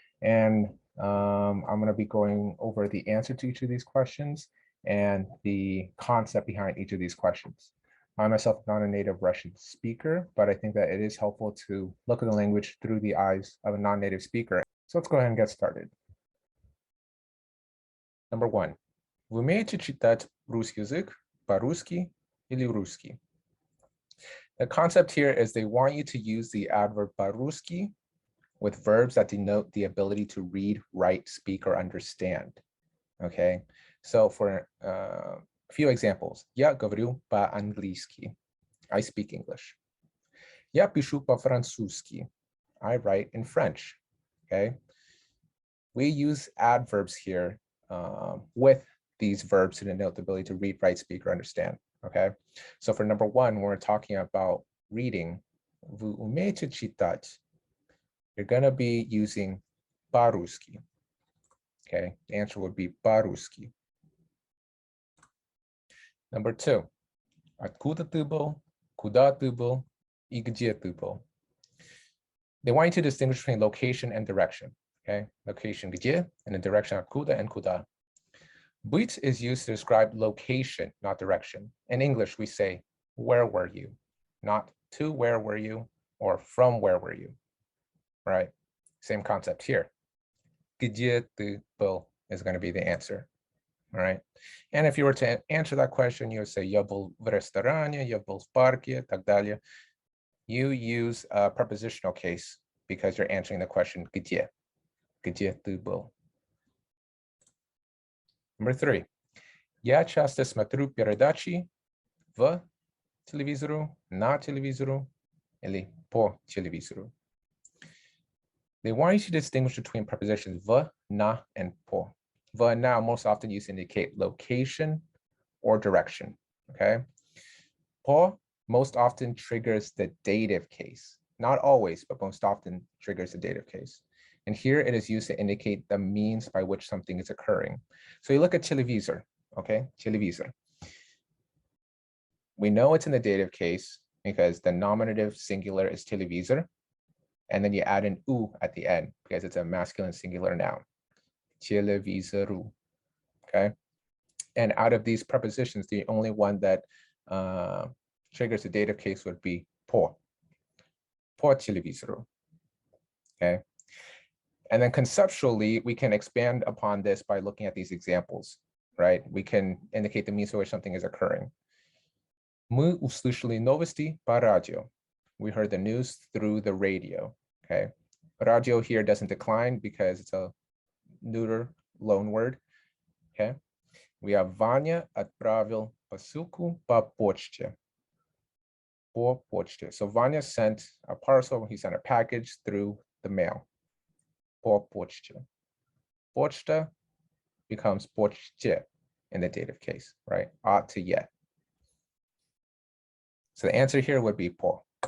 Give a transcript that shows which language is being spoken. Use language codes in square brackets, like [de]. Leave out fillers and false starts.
[en] And I'm going to be going over the answer to each of these questions and the concept behind each of these questions. I myself am not a native Russian speaker, but I think that it is helpful to look at the language through the eyes of a non-native speaker. So let's go ahead and get started. Number one, [ru] вы умеете читать русский язык по-русски или русский? [en] The concept here is they want you to use the adverb по-русски with verbs that denote the ability to read, write, speak, or understand. Okay, so for a few examples. [ru] Я говорю по-английски. [en] I speak English. [ru] Я пишу по-французски. [en] I write in French. Okay, we use adverbs here with these verbs to denote the ability to read, write, speak, or understand. Okay, so for number one, when we're talking about reading, [ru] вы умеете читать? [en] You're going to be using по-русски. Okay, the answer would be по-русски. Number two, [ru] откуда ты был, куда ты был, и где ты был? [en] They want you to distinguish between location and direction. Okay, location где, and the direction откуда and куда. Быть is used to describe location, not direction. In English, we say, where were you? Not to where were you, or from where were you? Right? Same concept here. [ru] Где ты был [en] is going to be the answer. All right. And if you were to answer that question, you would say, [ru] я был в ресторане, я был в парке, так далее. [en] You use a prepositional case because you're answering the question, где? [ru] Где ты был? [en] Number three. [ru] Я часто смотрю передачи в телевизору, на телевизору, или по телевизору. [en] They want you to distinguish between prepositions в, на, and по. В, на most often used to indicate location or direction, okay? По most often triggers the dative case. Not always, but most often triggers the dative case. And here it is used to indicate the means by which something is occurring. So you look at televisor, okay? Televisor. We know it's in the dative case because the nominative singular is televisor. And then you add an u at the end because it's a masculine singular noun. Televizoru, okay? And out of these prepositions, the only one that triggers the dative case would be po televizoru, okay? And then conceptually, we can expand upon this by looking at these examples, right? We can indicate the means by which something is occurring. [ru] Мы услышали новости по радио. [en] We heard the news through the radio, okay? Radio here doesn't decline because it's a neuter loan word, okay? We have [ru] Vanya отправил посылку по почте. По почте. [en] So Vanya sent a parcel, he sent a package through the mail. [ru] По почте. [en] Почта becomes почте in the dative case, right? Ought to yet. So the answer here would be по.